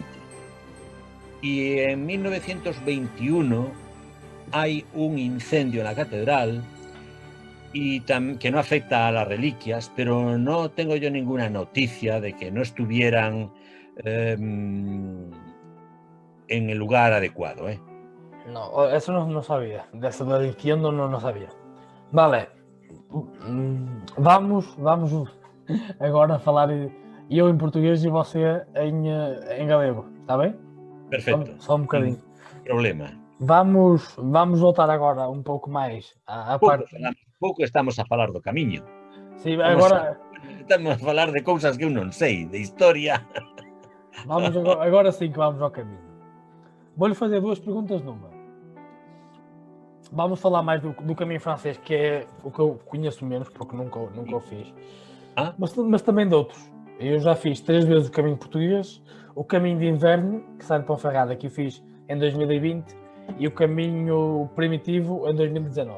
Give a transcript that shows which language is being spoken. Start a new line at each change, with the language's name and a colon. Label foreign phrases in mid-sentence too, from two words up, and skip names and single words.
Spanish: Y en 1921 hay un incendio en la catedral, y que no afecta a las reliquias, pero no tengo yo ninguna noticia de que no estuvieran en el lugar adecuado. No, eso no sabía. De eso de diciendo no sabía. Vale.
Portuguese: Vamos agora a falar eu em português e você em galego, está bem?
Spanish: Perfecto.
Portuguese: Só um bocadinho.
Spanish: Sin problema.
Portuguese: Vamos voltar agora um pouco mais à parte. pouco estamos a falar do camiño.
Galician: Sí, agora Estamos a falar de cousas que eu non sei, de historia.
Portuguese: agora sim que vamos ao caminho. Vou-lhe fazer duas perguntas numa. Vamos falar mais do caminho francês, que é o que eu conheço menos, porque nunca o fiz. Ah? Mas também de outros. Eu já fiz 3 vezes o caminho português, o caminho de inverno, que sai de Ponferrada, que eu fiz em 2020, e o caminho primitivo em 2019.